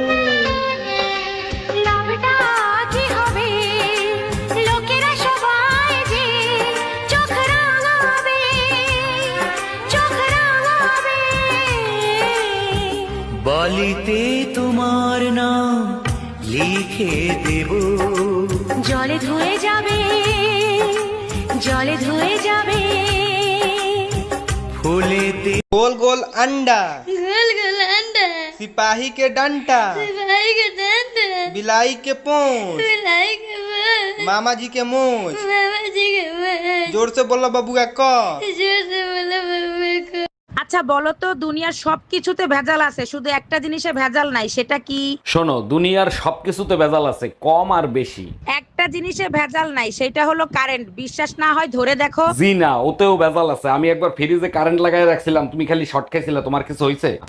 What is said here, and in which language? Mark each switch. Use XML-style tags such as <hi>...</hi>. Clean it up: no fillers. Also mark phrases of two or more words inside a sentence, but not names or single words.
<bn>লাভটা কি হবে, লোকেরা সবাই যে চোখ রাঙাবে, চোখ রাঙাবে। বালিতে তোমার নাম লিখে দেব, জলে ধুয়ে যাবে, জলে ধুয়ে যাবে। ফুলেতে</bn> <bho>गोल गोल अंडा, गोल गोल अंडा, सिपाही के डंडा, सिपाही के डंडा, बिलाई के पूंछ, बिलाई के मुंह, मामा जी के मूंछ। मामा जी के मुंह, जोर से बोला बबुआ क। जोर से बोला बबुआ को।</bho> <bn>আচ্ছা বলো তো, দুনিয়ার সবকিছুতে ভেজাল আছে, শুধু একটা জিনিসে ভেজাল নাই, সেটা কি? শোনো, দুনিয়ার সবকিছুতে ভেজাল আছে, কম আর বেশি। একটা জিনিসে ভেজাল নাই, সেটা হলো কারেন্ট। বিশ্বাস না হয় ধরে দেখো। জি না, ওতেও ভেজাল আছে। আমি একবার ফ্রিজে কারেন্ট লাগাই রাখছিলাম, তুমি খালি শর্ট খাইছিলে, তোমার কিছু হইছে?</bn>